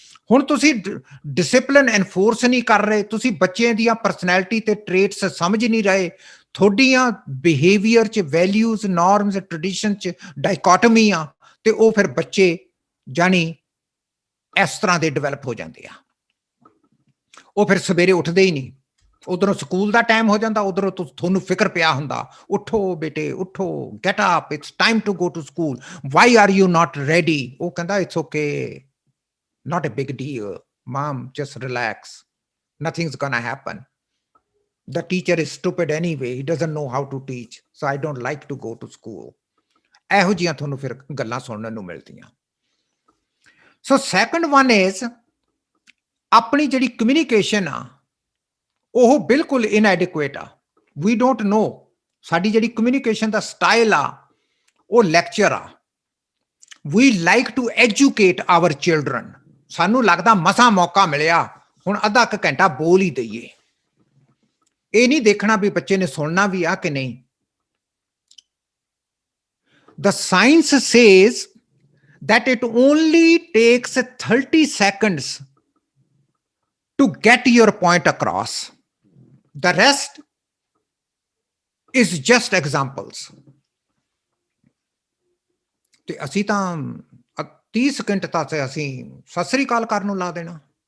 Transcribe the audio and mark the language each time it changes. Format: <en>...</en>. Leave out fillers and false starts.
<pa>ਹੁਣ ਤੁਸੀਂ ਡਿਸਿਪਲਿਨ ਐਨਫੋਰਸ ਨਹੀਂ ਕਰ ਰਹੇ, ਤੁਸੀਂ ਬੱਚਿਆਂ ਦੀਆਂ ਪਰਸਨੈਲਿਟੀ ਤੇ ਟ੍ਰੇਟਸ ਸਮਝ ਨਹੀਂ ਰਹੇ, ਤੁਹਾਡੀਆਂ ਬਿਹੇਵੀਅਰ 'ਚ ਵੈਲਿਊਜ਼, ਨਾਰਮਸ, ਟ੍ਰੈਡੀਸ਼ਨ 'ਚ ਡਾਇਕੋਟਮੀ ਆ, ਤੇ ਉਹ ਫਿਰ ਬੱਚੇ ਜਾਨੀ ਇਸ ਤਰ੍ਹਾਂ ਦੇ ਡਿਵੈਲਪ ਹੋ ਜਾਂਦੇ ਆ। ਉਹ ਫਿਰ ਸਵੇਰੇ ਉੱਠਦੇ ਹੀ ਨਹੀਂ, ਉਧਰੋਂ ਸਕੂਲ ਦਾ ਟਾਈਮ ਹੋ ਜਾਂਦਾ, ਉਧਰੋਂ ਤੁਹਾਨੂੰ ਫਿਕਰ ਪਿਆ ਹੁੰਦਾ, ਉੱਠੋ ਬੇਟੇ ਉੱਠੋ,</pa> <en>Get up, it's time to go to school, why are you not ready?</en> <pa>ਉਹ ਕਹਿੰਦਾ</pa> <en>It's okay, not a big deal, mom, just relax, nothing's gonna happen, the teacher is stupid anyway, he doesn't know how to teach, so I don't like to go to school.</en> <pa>ਇਹੋ ਜਿਹੀਆਂ ਤੁਹਾਨੂੰ ਫਿਰ ਗੱਲਾਂ ਸੁਣਨ ਨੂੰ ਮਿਲਦੀਆਂ। ਸੋ</pa> <en>second one is</en> <pa>ਆਪਣੀ ਜਿਹੜੀ ਕਮਿਊਨੀਕੇਸ਼ਨ ਆ ਉਹ ਬਿਲਕੁਲ ਇਨਐਡਿਕੁਏਟ ਆ।</pa> <en>we don't know</en> <pa>ਸਾਡੀ ਜਿਹੜੀ ਕਮਿਊਨੀਕੇਸ਼ਨ ਦਾ ਸਟਾਈਲ ਆ ਉਹ ਲੈਕਚਰ ਆ।</pa> <en>We like to educate our children.</en> <pa>ਸਾਨੂੰ ਲੱਗਦਾ ਮਸਾਂ ਮੌਕਾ ਮਿਲਿਆ ਹੁਣ ਅੱਧਾ ਕੁ ਘੰਟਾ ਬੋਲ ਹੀ ਦਈਏ। ਇਹ ਨਹੀਂ ਦੇਖਣਾ ਵੀ ਬੱਚੇ ਨੇ ਸੁਣਨਾ ਵੀ ਆ ਕਿ ਨਹੀਂ।</pa> <en>The science says that it only takes 30 seconds to get your point across. The rest is just examples.</en> <pa>ਤੇ ਅਸੀਂ ਤਾਂ 30 ਸਕਿੰਟ ਤੱਕ ਅਸੀਂ ਸਤਿ ਸ੍ਰੀ ਅਕਾਲ ਕਰਨ ਨੂੰ ਲਾ ਦੇਣਾ।</pa>